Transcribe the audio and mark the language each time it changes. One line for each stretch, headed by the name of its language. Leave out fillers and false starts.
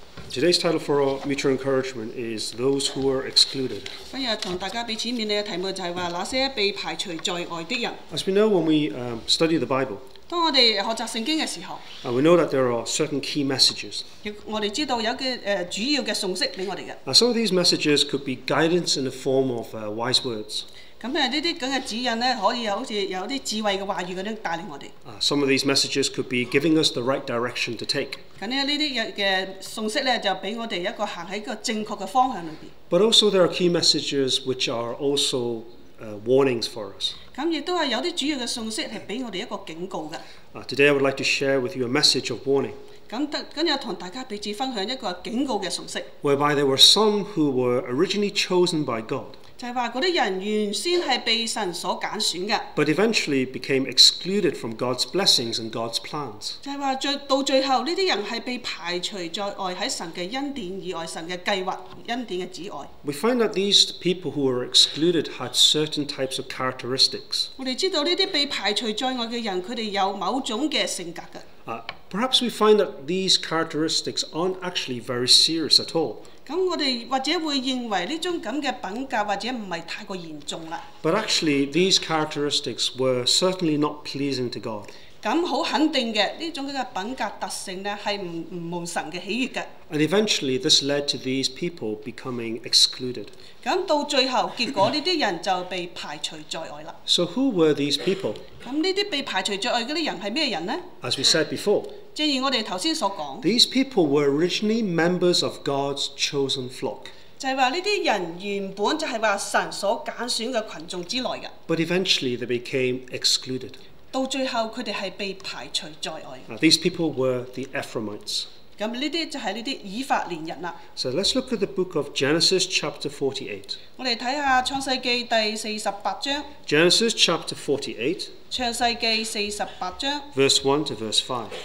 English: Today's title for our mutual encouragement is Those Who Are Excluded.
Cantonese: 今日同大家俾錢面你嘅題目就係話那些被排除在外的人。
English: As we know, when we study the Bible,
Cantonese: 當我哋學習聖經嘅時候，
English: we know that there are certain key messages.
Cantonese: 我哋知道有嘅主要嘅信息俾我哋嘅。
English: Some of these messages could be guidance in the form of wise words.
Cantonese: 咁呢啲咁嘅指引呢，可以好似有啲智慧嘅話語嗰啲帶領我哋。
English: Some of these messages could be giving us the right direction to take.
Cantonese: 咁呢啲嘅信息呢，就俾我哋一個行喺一個正確嘅方向裏邊。
English: But also there are key messages which are also warnings for us.
Cantonese: 咁亦都係有啲主要嘅信息係俾我哋一個警告嘅。
English: Today I would like to share with you a message of warning,
Cantonese: 今日同大家彼此分享一個警告嘅信息，
English: whereby there were some who were originally chosen by God,
Cantonese: 就係話嗰啲人原先係被神所揀選嘅，
English: but eventually became excluded from God's blessings and God's plans.
Cantonese: 就係話到最後呢啲人係被排除在外，喺神嘅恩典以外，神嘅計劃恩典嘅之外。
English: We find that these people who were excluded had certain types of characteristics.
Cantonese: 我哋知道呢啲被排除在外嘅人，佢哋有某種嘅性格嘅。
English: Perhaps we find that these characteristics aren't actually very serious at all.
Cantonese: 咁我哋或者會認為呢種咁嘅品格或者唔係太過嚴重啦。
English: But actually, these characteristics were certainly not pleasing to God.
Cantonese: 咁好肯定嘅呢種嘅品格特性呢，係唔蒙神嘅喜悅嘅。
English: And eventually, this led to these people becoming excluded.
Cantonese: 咁到最後結果呢啲人就被排除在外啦。
English: So who were these people?
Cantonese: 咁呢啲被排除在外嗰啲人係咩人呢？
English: As we said before,
Cantonese: 正如我哋頭先所講，
English: these people were originally members of God's chosen flock.
Cantonese: 就係話呢啲人原本就係話神所揀選嘅群眾之內嘅，
English: But eventually, they became excluded.
Cantonese: 到最後佢哋係被排除在外。
English: These people were the Ephraimites.
Cantonese: 咁呢啲就係呢啲以法蓮人啦。
English: So let's look at the book of Genesis chapter 48.
Cantonese: 我哋睇下創世記第48章。
English: Genesis chapter 48,
Cantonese: 創世記48章
English: verse 1 to verse 5.